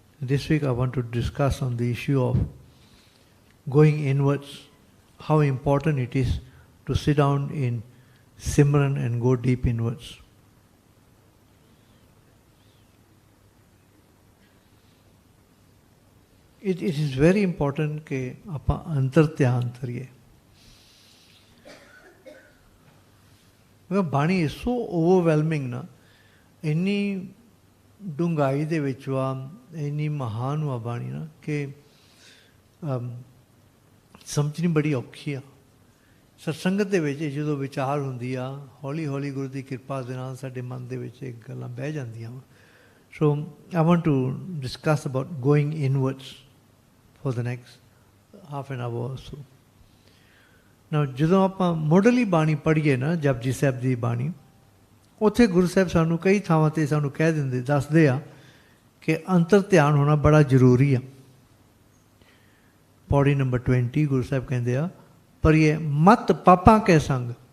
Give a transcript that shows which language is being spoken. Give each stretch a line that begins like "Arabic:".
English: This week I want to discuss on the issue of going inwards, how important it is to sit down in Simran and go deep inwards. It is very important
Punjabi: कि ਆਪਾਂ ਅੰਤਰ ਧਿਆਨ ਕਰੀਏ। ਬਾਣੀ
English: is so overwhelming
Punjabi: ਨਾ, ਇੰਨੀ ਡੂੰਘਾਈ ਦੇ ਵਿੱਚ ਵਾ, ਇੰਨੀ ਮਹਾਨ ਵਾ ਬਾਣੀ ਨਾ ਕਿ ਸਮਝਣੀ ਬੜੀ ਔਖੀ ਆ। ਸਤਸੰਗਤ ਦੇ ਵਿੱਚ ਜਦੋਂ ਵਿਚਾਰ ਹੁੰਦੀ ਆ, ਹੌਲੀ ਹੌਲੀ ਗੁਰੂ ਦੀ ਕਿਰਪਾ ਦੇ ਨਾਲ ਸਾਡੇ ਮਨ ਦੇ ਵਿੱਚ ਇਹ ਗੱਲਾਂ ਬਹਿ ਜਾਂਦੀਆਂ ਵਾ।
English: So I want to discuss about going inwards for the next half an hour or so.
Punjabi: Now, ਜਦੋਂ ਆਪਾਂ ਮੁੱਢਲੀ ਬਾਣੀ ਪੜ੍ਹੀਏ ਨਾ, ਜਪਜੀ ਸਾਹਿਬ ਦੀ ਬਾਣੀ, ਉੱਥੇ ਗੁਰੂ ਸਾਹਿਬ ਸਾਨੂੰ ਕਈ ਥਾਵਾਂ 'ਤੇ ਸਾਨੂੰ ਕਹਿ ਦਿੰਦੇ, ਦੱਸਦੇ ਆ ਕਿ ਅੰਤਰ ਧਿਆਨ ਹੋਣਾ ਬੜਾ ਜ਼ਰੂਰੀ ਆ। ਪੌੜੀ ਨੰਬਰ 20 ਗੁਰੂ ਸਾਹਿਬ ਕਹਿੰਦੇ ਆ, ਪਰ ਇਹ ਮਤ ਪਾਪਾਂ ਕੇ ਸੰਗ।